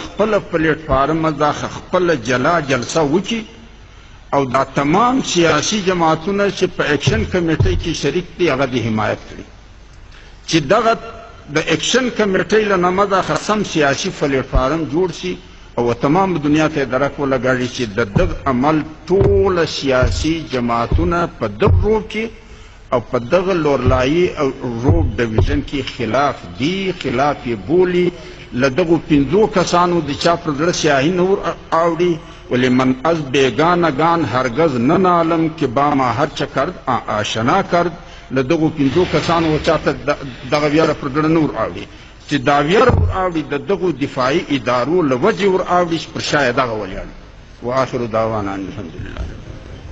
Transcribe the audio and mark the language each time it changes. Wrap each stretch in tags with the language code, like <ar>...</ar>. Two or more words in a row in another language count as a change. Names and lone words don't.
<ps>خپله پلیټفارمه دا خپله جلا جلسه وکړي او دا تمام سیاسي جماعتونه چې په</ps> <en>action committee</en> <ps>کې شریک دي هغه دې حمایت کړي، چې دغه د</ps> <en>action committee</en> <ps>له نامه دا سم سیاسي پلیټفارم جوړ شي او تمام دنیا ته درک ولګاړي چې د دغه عمل ټوله سیاسي جماعتونه په دغه روب کې او په دغه لورلایي او روب ډویژن کې خلاف دي، خلاف یې بولي. له دغو 5 کسانو د چا پر زړه سیاهي نه ور اوړي،</ps> <fa>ولی من از بیگانگان هرگز ننالم که با ما هر چه کرد آشنا کرد.</fa> <ps>له دغو 5 کسانو چا ته دغه ویره پر زړه نه ور اوړي، چې دا ویره ور اوړي د دغو دفاعي ادارو له وجې ور اوړي چې پر شا یې دغه ولیاړي.</ps> <ar>واخر دعوانا الحمدلله.</ar>